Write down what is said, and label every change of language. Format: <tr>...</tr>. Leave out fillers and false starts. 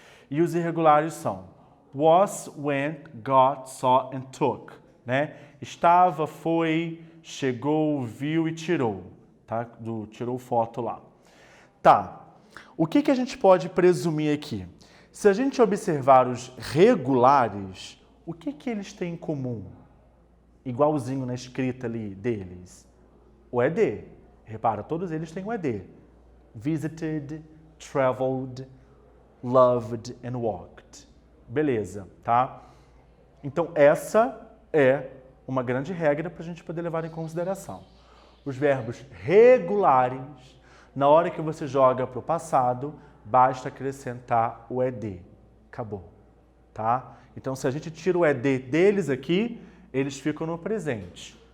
<pt>E os irregulares são</pt> <en>was, went, got, saw and took.</en> <pt>Né? Estava, foi, chegou, viu e tirou. Tá? Tirou foto lá. Tá. O que a gente pode presumir aqui? Se a gente observar os regulares, o que eles têm em comum? Igualzinho na escrita ali deles. O ED. Repara, todos eles têm o ED.</pt> <en>Visited, traveled, loved and walked.</en> <pt>Beleza, tá? Então, essa é uma grande regra para a gente poder levar em consideração. Os verbos regulares, na hora que você joga para o passado, basta acrescentar o ED. Acabou, tá? Então, se a gente tira o ED deles aqui, eles ficam no presente.</pt>